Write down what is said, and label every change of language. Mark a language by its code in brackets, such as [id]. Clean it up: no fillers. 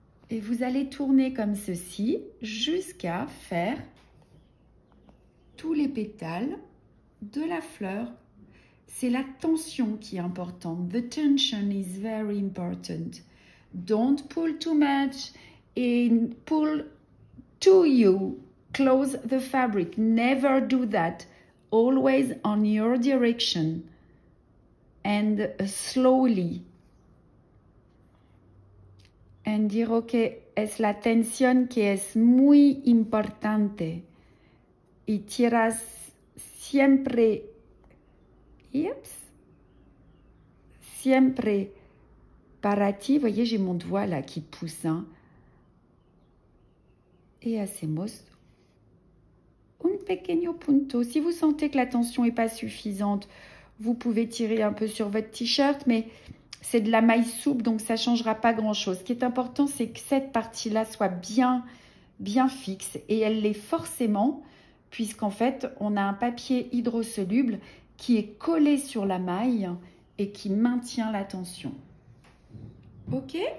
[fr] Et vous allez tourner comme ceci jusqu'à faire tous les pétales de la fleur C'est la tension qui est importante. [en] The tension is very important. Don't pull too much and pull to you. Close the fabric. Never do that. Always on your direction. And slowly. And [es] digo que es la tensión que es muy importante. Y tiras siempre, siempre para ti. [fr] Vous voyez, j'ai mon doigt là qui pousse. Hein. Et [es] hacemos un pequeño punto. [fr] Si vous sentez que la tension n'est pas suffisante, vous pouvez tirer un peu sur votre t-shirt, mais c'est de la maille souple, donc ça ne changera pas grand-chose. Ce qui est important, c'est que cette partie-là soit bien fixe. Et elle l'est forcément, puisqu'en fait, on a un papier hydrosoluble qui est collé sur la maille et qui maintient la tension. Ok?